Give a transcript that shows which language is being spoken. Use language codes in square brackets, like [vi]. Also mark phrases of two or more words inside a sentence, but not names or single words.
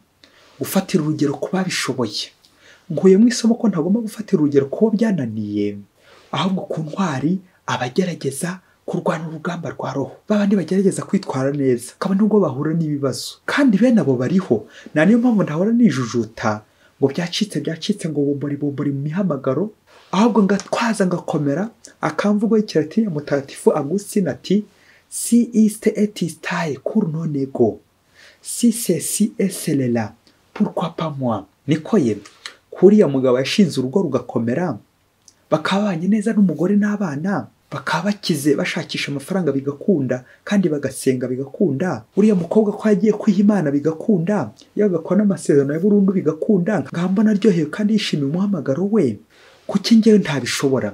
[rw] Gufatira urugero ku babishoboye. Nguye mu isomo ko ntagomba gufatira urugero ku bo byananiye, ahubwo ku ntwari abagerageza kurwana urugamba rwa roho, babandi bagerageza kwitwara neza kaba nubwo bahura n'ibibazo, kandi bene abo bariho. Na niyo mpamvu ndahora nijujuta ngo byacitse ngo bombori mu mihamagaro, ahubwo ngatwaza ngakomera. Akamvugo y'Ikilatini ya matagatifu Agustin ati, [la] si iste et istae cur non ego, [fr] si ceci est cela, pourquoi pas moi? [rw] Niko ye kuriya mugabo yashinze urugo rugakomera, bakabanye neza n'umugore n'abana, bakaba bakize bashakisha amafaranga bigakunda kandi bagasenga bigakunda, uriya mukobwa ko yagiye kwiha Imana bigakunda, yagakora n'amasezerano ya burundu bigakunda, ngamba naryohewe kandi yishimiye umuhamagaro we, kuki njyewe ntabishobora?